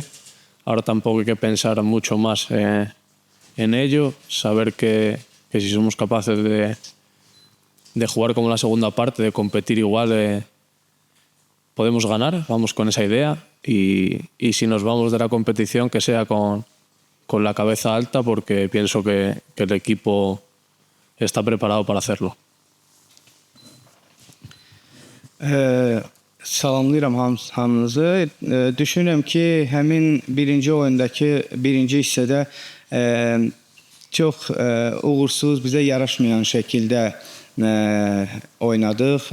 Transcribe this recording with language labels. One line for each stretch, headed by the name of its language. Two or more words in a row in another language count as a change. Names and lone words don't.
Spanish: Ahora tampoco hay que pensar mucho más en ello, saber que si somos capaces de jugar como la segunda parte, de competir igual, podemos ganar, vamos con esa idea y si nos vamos de la competición que sea con la cabeza alta porque pienso que el equipo está preparado para hacerlo.
Azerbaijani: Salamlayıram hamınızı. Düşünürəm ki, həmin birinci oyundakı birinci hissədə çox uğursuz, bizə yaraşmayan şəkildə oynadıq.